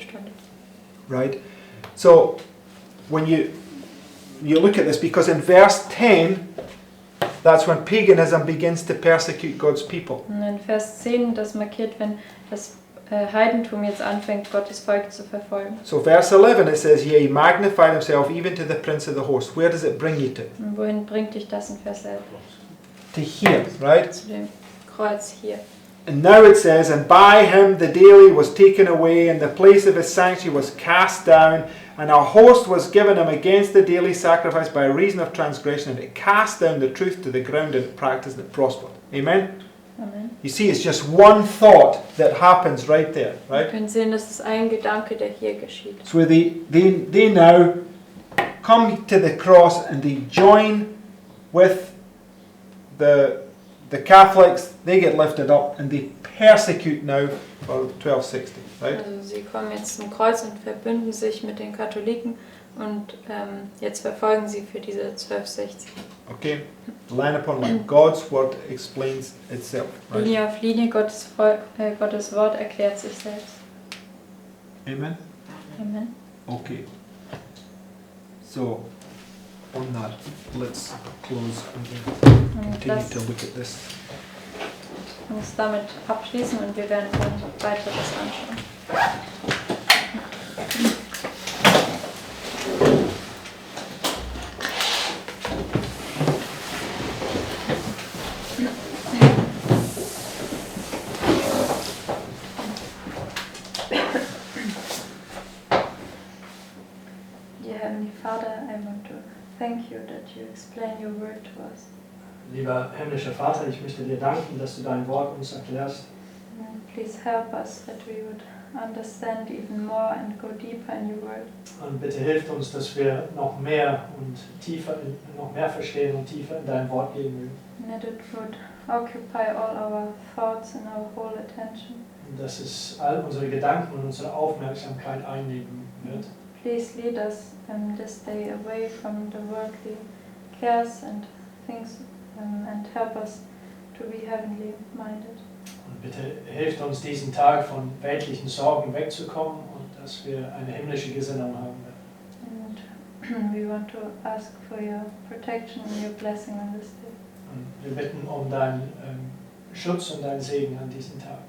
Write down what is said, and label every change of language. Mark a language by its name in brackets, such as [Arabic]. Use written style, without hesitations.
[German] Stunde. [English] Right? So, when you look at this, because in verse 10, that's when paganism begins to persecute God's people. [German] Und in Vers 10, das markiert, wenn das Heidentum jetzt anfängt, Gottes Volk zu verfolgen. [English] So verse 11, it says, yea, he magnified himself even to the prince of the host. Where does it bring you to? [German] Und wohin bringt dich das in Vers 11? [English] To here, right? [German] Zu dem Kreuz hier. [English] And now it says, and by him the daily was taken away, and the place of his sanctuary was cast down, and a host was given him against the daily sacrifice by reason of transgression, and it cast down the truth to the ground, and it practiced, and it prospered. Amen? Amen. You see, it's just one thought that happens right there, [German] Wir [English] right? [German] können sehen, das ist ein Gedanke, der hier geschieht. [English] So they now come to the cross and they join with the Catholics. They get lifted up and they persecute now for 1260, right? [German] Also sie kommen jetzt zum Kreuz und verbünden sich mit den Katholiken und jetzt verfolgen sie für diese 1260. [English] Okay, line upon line. God's word explains itself, right? [German] Linie auf Linie, Gottes Wort erklärt sich selbst. [English] Amen. Amen. Okay. So, on that, let's close and [German] Und [English] continue [German] lass [English] to look at this. [German] uns damit abschließen und wir werden dann weiteres anschauen. [English] Dear Heavenly Father, I want to thank you that you explain your word to us. [German] Lieber himmlischer Vater, ich möchte dir danken, dass du dein Wort uns erklärst. [English] And please help us that we would understand even more and go deeper in your word. [German] Und bitte hilf uns, dass wir noch mehr und tiefer, noch mehr verstehen und tiefer in dein Wort gehen mögen. [English] And that it would occupy all our thoughts and our whole attention. [German] Und dass es all unsere Gedanken und unsere Aufmerksamkeit einnehmen wird. [English] Please lead us this day away from the worldly cares and things and help us to be heavenly minded. [German] Und bitte hilft uns, diesen Tag von weltlichen Sorgen wegzukommen und dass wir eine himmlische Gesinnung haben werden. [English] And we want to ask for your protection and your blessing on this day. [German] Und wir bitten um deinen Schutz und deinen Segen an diesem Tag.